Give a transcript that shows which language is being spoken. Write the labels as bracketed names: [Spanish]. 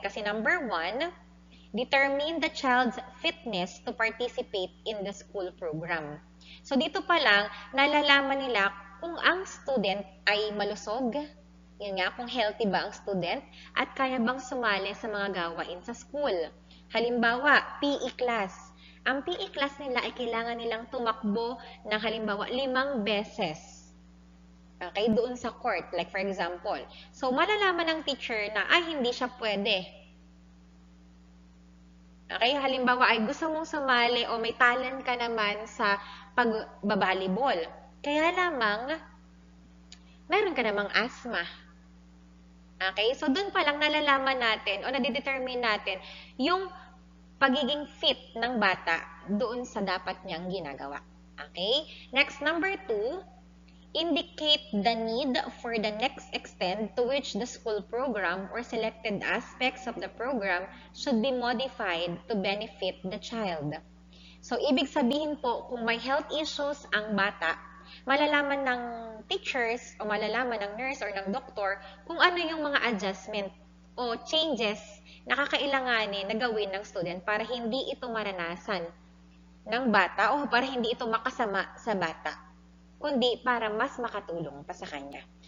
[English] Kasi number one, determine the child's fitness to participate in the school program. [Filipino] So dito pa lang, nalalaman nila kung ang student ay malusog, yun nga, kung healthy ba ang student at kaya bang sumali sa mga gawain sa school. Halimbawa, PE class. Ang PE class nila ay kailangan nilang tumakbo ng halimbawa 5 beses. Okay, doon sa court, [English] like for example. [Filipino] So, malalaman ng teacher na ay hindi siya pwede. Okay, halimbawa ay gusto mong sumali o may talent ka naman sa pagbabalibol. Kaya lamang, meron ka namang asthma. Okay? So, dun pa lang nalalaman natin o nadidetermine natin yung pagiging fit ng bata doon sa dapat niyang ginagawa. Okay? [English] Next, number 2, indicate the need for the next extent to which the school program or selected aspects of the program should be modified to benefit the child. [Filipino] So, ibig sabihin po, kung may health issues ang bata, malalaman ng teachers o malalaman ng nurse or ng doktor kung ano yung mga adjustment o changes na kakailanganin na gawin ng student para hindi ito maranasan ng bata o para hindi ito makasama sa bata, kundi para mas makatulong pa sa kanya.